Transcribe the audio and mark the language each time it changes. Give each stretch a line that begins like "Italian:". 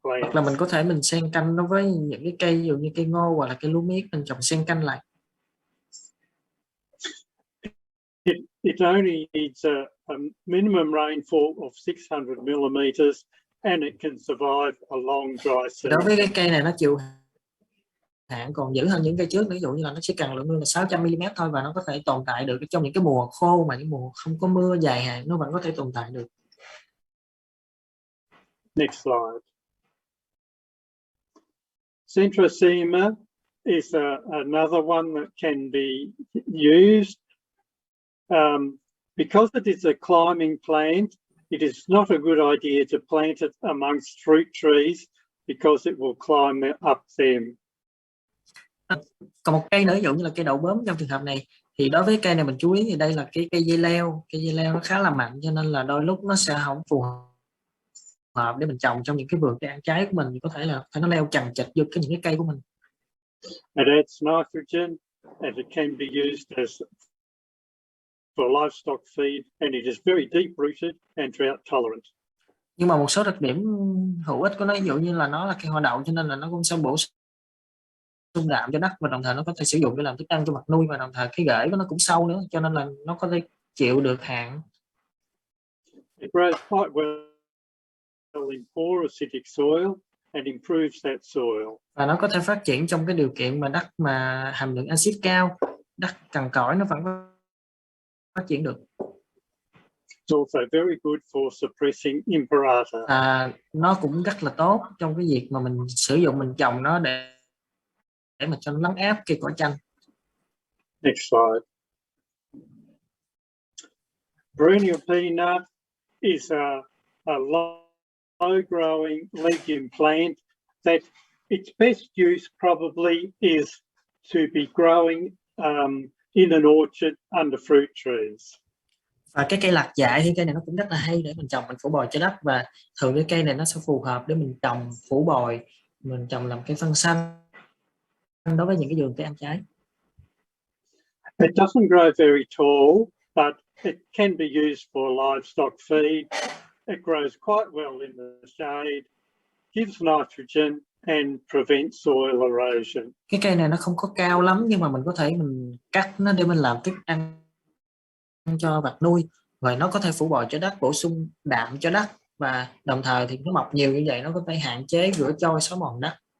Vietnamese: Hoặc
English: plants.
Vietnamese: là mình có thể mình xen canh nó với những cái cây ví dụ như cây ngô hoặc là cây lúa miết, mình trồng xen canh lại.
English: It only needs a minimum rainfall of 600 millimeters and it can survive a long dry
Vietnamese: Đối với
English: season.
Vietnamese: cái cây này nó chịu hạn còn dữ hơn những cây trước, ví dụ như là nó chỉ cần lượng mưa là 600 mm thôi, và nó có thể tồn tại được trong những cái mùa khô, mà những mùa không có mưa dài hạn nó vẫn có thể tồn tại được.
English: Next slide. Centrosema is another one that can be used. Because it is a climbing plant, it is not a good idea to plant it amongst fruit trees because it will climb up them.
Vietnamese: Còn một cây nữa ví dụ như là cây đậu bướm, trong trường hợp này thì đối với cây này mình chú ý thì đây là cái cây dây leo nó khá là mạnh, cho nên là đôi lúc nó sẽ không phù hợp để mình trồng trong những cái vườn cây ăn trái của mình. Thì có thể là nó leo chằng chịt vô những cái cây của mình.
English: It adds nitrogen and it can be used as for livestock feed, and it is very deep rooted and drought tolerant.
Vietnamese: Nhưng mà một số đặc điểm hữu ích của nó, ví dụ như là nó là cây hoa đậu, cho nên là nó cũng sẽ bổ sung đạm cho đất, và đồng thời nó có thể sử dụng để làm thức ăn cho vật nuôi, và đồng thời cái rễ của nó cũng sâu nữa, cho nên là nó có thể chịu được hạn.
English: It grows quite well in poor acidic soil and improves that soil.
Vietnamese: Và nó có thể phát triển trong cái điều kiện mà đất mà hàm lượng axit cao, đất cằn cỗi nó vẫn có phát triển được.
English: It's also very good for suppressing imperata.
Vietnamese: Nó cũng rất là tốt trong cái việc mà mình sử dụng, mình trồng nó để mà cho nó lấn áp cây cỏ chanh.
English: Next slide. Perennial peanut is a low-growing legume plant that its best use probably is to be growing in an orchard under fruit trees.
Vietnamese: Và cái cây lạc dại thì cây này nó cũng rất là hay để mình trồng, mình phủ bồi cho đất, và thường cái cây này nó sẽ phù hợp để mình trồng phủ bồi, mình trồng làm cây phân xanh đối với những cái vườn cây ăn trái.
English: It doesn't grow very tall, but it can be used for livestock feed. It grows quite well in the shade, gives nitrogen and prevents soil erosion.
Vietnamese: Cái cây này nó không có cao lắm, nhưng mà mình có thể mình cắt nó để mình làm thức ăn cho vật nuôi, rồi nó có thể phủ bồi cho đất, bổ sung đạm cho đất, và đồng thời thì nó mọc nhiều như vậy nó có thể hạn chế rửa trôi xói mòn đất.